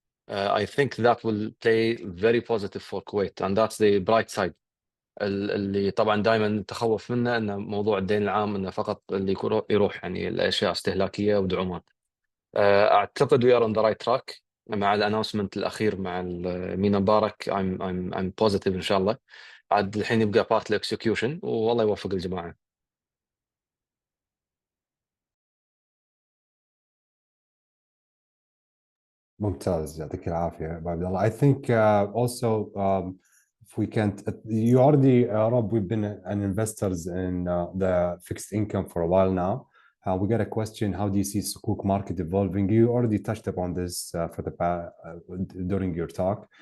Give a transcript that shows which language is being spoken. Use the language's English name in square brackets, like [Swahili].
[English] I think that will play very positive for Kuwait, and that's the bright side. [Arabic] اللي طبعا دائما نتخوف منه ان موضوع الدين العام انه فقط اللي يروح يعني الاشياء استهلاكيه ودعومات. اعتقد [English] we are on the right track [Arabic] مع الانونسمنت الاخير مع ميناء مبارك. [English] I'm positive [Arabic] ان شاء الله. عاد الحين يبقى بارت الاكسكيوشن، والله يوفق الجماعه. ممتاز، يعطيك العافية عبد الله. [English] I think also if we can't, you already, Rob, we've been an investors in the fixed income for a while now. We got a question: how do you see Sukuk market evolving? You already touched upon this for during your talk.